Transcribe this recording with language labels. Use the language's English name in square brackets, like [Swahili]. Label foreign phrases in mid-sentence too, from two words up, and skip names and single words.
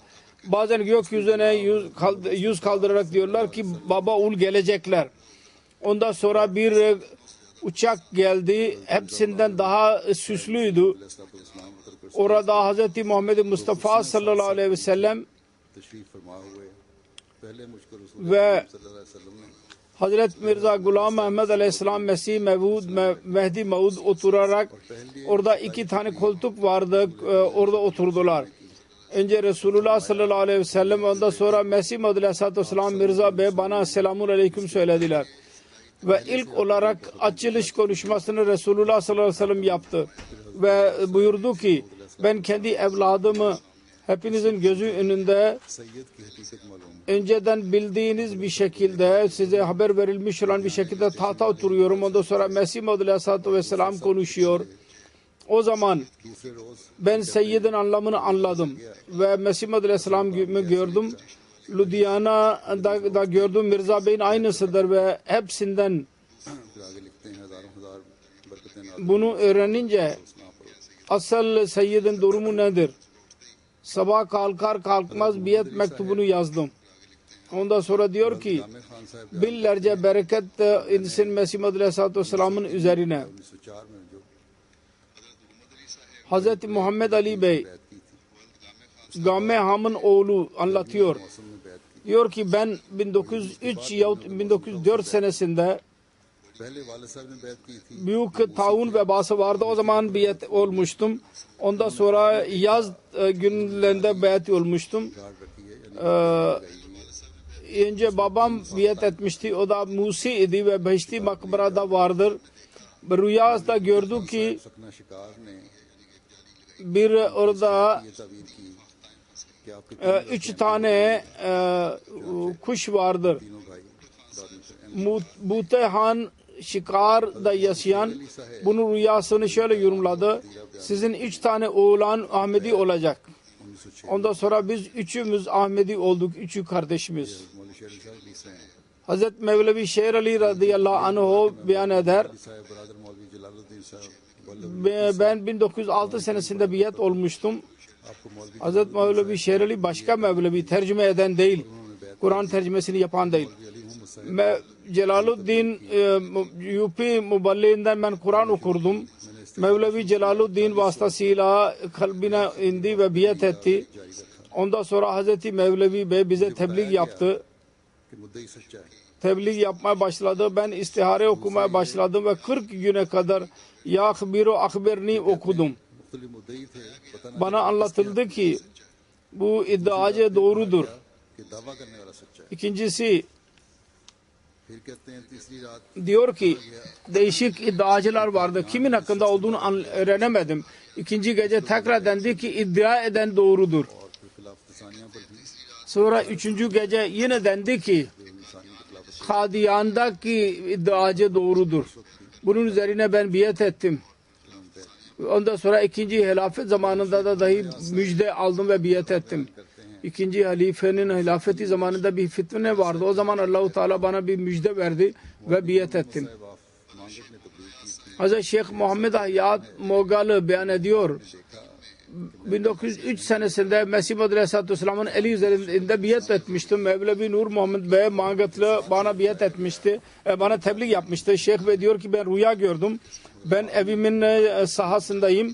[Turkish] Bazen gökyüzüne yüz kaldırarak diyorlar ki baba ul gelecekler. Ondan sonra bir uçak geldi. Hepsinden daha süslüydü. Orada Hz. Muhammed Mustafa sallallahu aleyhi ve sellem [Urdu] تشریف فرما ہوئے پہلے مجھ کو رسول [Turkish] ve [Arabic] صلی اللہ علیہ وسلم [Urdu] ने [Turkish] Hazreti Mirza Gulam Ahmed Aleyhisselam Mesih Mehdi Maud oturarak orada iki tane koltuk vardı. Orada oturdular. Önce Resulullah sallallahu aleyhi ve sellem, ondan sonra Mesih Maud Aleyhisselatü Vesselam Mirza Bey bana selamun aleyküm söylediler. Ve ilk olarak açılış konuşmasını Resulullah sallallahu aleyhi ve sellem yaptı. Ve buyurdu ki ben kendi evladımı hepinizin gözü önünde [Urdu] سید کی حقیقت معلوم [Turkish] önceden bildiğiniz bir şekilde, size haber verilmiş olan bir şekilde tahta oturuyorum. Ondan sonra Mesih Maud Aleyhisselatü Vesselam konuşuyor. O zaman [Urdu] دوسرے روز [Turkish] ben Seyyid'in anlamını anladım ve Mesih Maud Aleyhisselam'ı gördüm. Ludhiana'da gördüm, Mirza Bey'in aynısıdır ve hepsinden [Urdu] پھر آگے لکھتے ہیں ہزاروں ہزار برکتیں نازل [Turkish] bunu öğrenince asıl Seyyid'in durumu nedir? Sabah kalkar kalkmaz biat mektubunu yazdım. Ondan sonra diyor ki [Urdu] जामिर खान साहब [Turkish] binlerce bereket insin Mesih Maud Aleyhisselatü Vesselam'ın üzerine. [Urdu] 1904 میں جو [Turkish] Hazreti Muhammed Ali Bey [Urdu] بیعت کی تھی [Turkish] Game Ham'ın oğlu anlatıyor. [Urdu] موسم میں بیعت کی [Turkish] Diyor ki ben 1903 yahut 1904 senesinde [Urdu] پہلے والد صاحب نے بیعت کی تھی [Turkish] büyük taun vebası vardı. O zaman biat olmuştum. Ondan sonra yaz günlerinde biat olmuştum. [Urdu] کارڈ رکھی ہے یعنی [Turkish] Önce babam biat etmişti. O da Musi idi ve Behişti makbarada vardır. Rüyasında gördü ki [Urdu] سکنہ شکار نے [Turkish] bir orada [Urdu] یہ تعبیر کی کہ آپ کے [Turkish] 3 tane kuş vardır. [Urdu] تینوں بھائی بعد میں سے [Turkish] Butehan Şikar'da yaşayan bunun rüyasını şöyle yorumladı. Sizin 3 tane oğlan Ahmedi olacak. Ondan sonra biz üçümüz Ahmedi olduk. Üçü kardeşimiz. [Urdu] مولوی شیر علی صاحب لکھتے ہیں [Turkish] Hazreti Mevlevi Şer Ali radıyallahu anh beyan eder. [Urdu] صاحب برادر مولوی جلال الدین صاحب [Turkish] Ben 1906 senesinde biat olmuştum. [Urdu] آپ کو مولوی [Turkish] Hazreti Mevlevi Şer Ali başka Mevlevi, tercüme eden değil. Kur'an tercümesini yapan değil. [Urdu] अली मोहम्मद साहब [Turkish] Celaluddin UP Muballiğinden ben Kur'an okurdum. Mevlevi Celaluddin vasıtasıyla kalbine indi ve biat etti. Ondan sonra Hazreti Mevlevi Bey bize tebliğ yaptı. [Urdu] کہ مدعی سچا ہے [Turkish] Tebliğ yapmaya başladı. Ben istihare okumaya başladım ve 40 güne kadar [Arabic] یا خبیر أخبرني [Turkish] okudum. [Urdu] مختلف مدعی تھے پتا نہ [Turkish] Bana anlatıldı ki bu iddiacı doğrudur. [Urdu] کہ دعویٰ کرنے والا سچا ہے [Turkish] İkincisi [Urdu] پھر کہتے ہیں تیسری رات [Turkish] diyor ki değişik iddiacılar vardı. Kimin hakkında olduğunu öğrenemedim. İkinci gece tekrar dendi ki iddia eden doğrudur. [Urdu] اور پھر خلاف ثانیہ پر بھی [Turkish] Sonra üçüncü gece yine dendi ki [Urdu] انسانی کے خلاف [Turkish] Kadiyan'daki iddiacı doğrudur. Bunun üzerine ben biat ettim. Ondan sonra ikinci hilafet zamanında da dahi müjde aldım ve biat ettim. İkinci halifenin hilafeti zamanında bir fitne vardı. O zaman Allah-u Teala bana bir müjde verdi ve biat ettim. [Urdu] مانگٹ نے تبلیغ کی تھی [Turkish] Hazreti Şeyh Muhammed Hayyat Mogalı beyan ediyor. 1903 senesinde Mesih Muhammed Aleyhisselatü Vesselam'ın eli üzerinde biat etmiştim. Mevlevi Nur Muhammed Bey Mangatlı bana biat etmişti. Bana tebliğ yapmıştı. Şeyh Bey diyor ki ben rüya gördüm. Ben evimin sahasındayım.